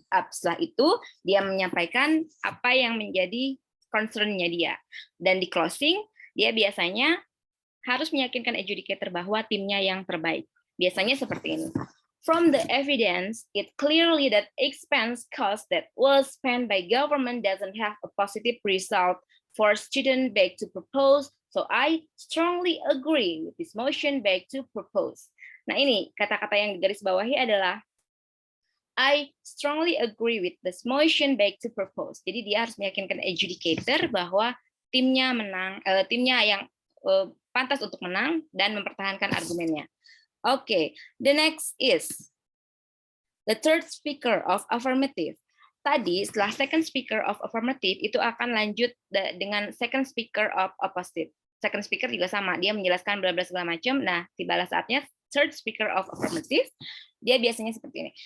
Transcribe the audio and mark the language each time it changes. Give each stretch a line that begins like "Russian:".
Indonesian: Setelah itu, dia menyampaikan apa yang menjadi concern-nya dia. Dan di closing, dia biasanya harus meyakinkan adjudicator bahwa timnya yang terbaik. Biasanya seperti ini.
English: From the evidence, it clearly that expense cost that was spent by government doesn't have a positive result for student back to propose. So I strongly agree with this motion back to propose.
Indonesian: Nah ini kata-kata yang digaris bawahi adalah I strongly agree with this motion back to propose. Jadi dia harus meyakinkan adjudicator bahwa timnya menang, timnya yang pantas untuk menang dan mempertahankan argumennya.
English: Okay, the next is the third speaker of affirmative.
Indonesian: Tadi setelah second speaker of affirmative itu akan lanjut dengan second speaker of opposite. Second speaker juga sama, dia menjelaskan bla bla segala macam. Nah, tibalah saatnya third speaker of affirmative. Dia biasanya seperti ini.